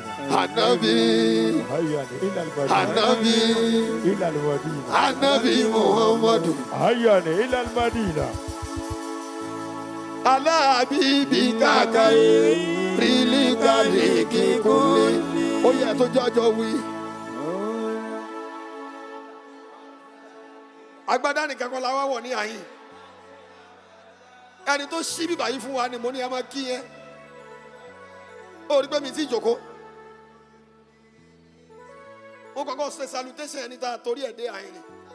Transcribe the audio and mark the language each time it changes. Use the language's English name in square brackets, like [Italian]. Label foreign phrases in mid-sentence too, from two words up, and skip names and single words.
[Arabic] النبي هيا إلى المدينة النبي إلى المدينة النبي محمد هيا إلى المدينة على حبيبك خير الخلق كلهم. [Yoruba] يا tó jọjọ wí. agbádá nìkan kan la wá wọ̀ ní àyín. ẹni tó ṣí bíbà yìí fún wa ni mo ní ẹ máa kí yẹn. ó rí pé mi ti jókòó. mo kọ́kọ́ ṣe salutation ẹni tá a torí ẹ̀ dé àyín ni.